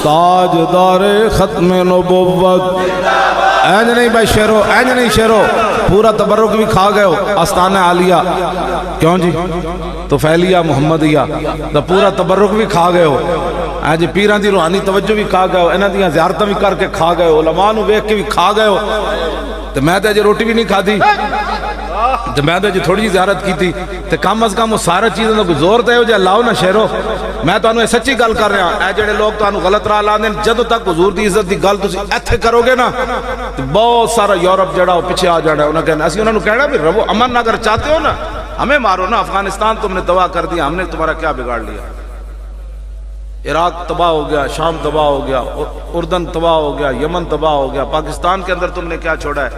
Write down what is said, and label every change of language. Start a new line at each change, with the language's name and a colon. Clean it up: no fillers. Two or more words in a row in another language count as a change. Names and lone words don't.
Punjabi: تاجدار ختم نبوت، اینج نہیں بھائی شیرو، اینج نہیں شیرو، پورا تبرک بھی کھا گئے ہو آستانہ عالیہ، کیوں جی تو فیلیہ محمدیہ تو پورا تبرک بھی کھا گئے ہو، اینج پیران دی روحانی توجہ بھی کھا گئے ہو، انہاں دیاں زیارتاں بھی کر کے کھا گئے ہو، علماء نو ویکھ کے بھی کھا گئے ہو، تو میں تے اجے روٹی بھی نہیں کھا دی، تو میں تے تھوڑی جی زیارت کی تھی، تو کم از کم وہ سارا چیزوں کو زور تے ہو جائے لاؤ نا شیرو۔ میں تو انہوں سچی گل کر رہا ہوں، اے جڑے لوگ تو انہوں غلط راہ لاندے جدو تک حضور دی عزت دی گل تسی ایتھے کرو گے نا تو بہت سارا یورپ جڑا ہو پیچھے آ جانا ہے، انہوں نے کہنا اسی انہوں نے کہنا بھی ربو
Urdu: امن اگر چاہتے ہو نا ہمیں مارو نا، افغانستان تم نے تباہ کر دیا، ہم نے تمہارا کیا بگاڑ لیا؟ عراق تباہ ہو گیا، شام تباہ ہو گیا، اردن تباہ ہو گیا، یمن تباہ ہو گیا، پاکستان کے اندر تم نے کیا چھوڑا ہے؟